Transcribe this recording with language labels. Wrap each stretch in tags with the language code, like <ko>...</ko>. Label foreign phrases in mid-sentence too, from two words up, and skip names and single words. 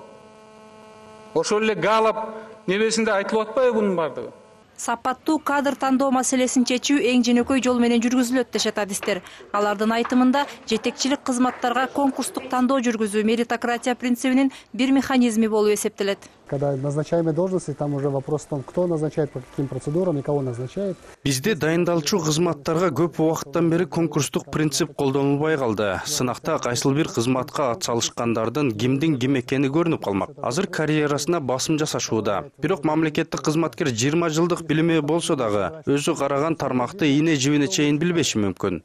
<ky>Ошол эле гаалап небесинде айтылып атпайбы бунун бардыгы? Сапаттуу кадр тандоо маселесин чечүү эң жөнөкөй жол менен жүргүзүлөт дешет адистер. Алардын айтымында жетекчилик кызматтарга конкурстук тандоо жүргүзүү меритократия принцибинин бир механизми болуп эсептелет.</ky> <ru>Когда назначаемые должности, там уже вопрос в том, кто назначает, по каким процедурам и кого назначает.</ru> <ky>Бизде дайындалчу кызматтарга көп убакыттан бери конкурстук принцип колдонулбай калды. Сынакта кайсыл бир кызматка атсалышкандардын кимдин ким экени көрүнүп калмак. Азыр карьерасына басым жасашууда. Бирок мамлекеттик кызматкер 20 жылдык билими болсо дагы өзү караган тармакты ийне жибине чейин билбеши мүмкүн.</ky>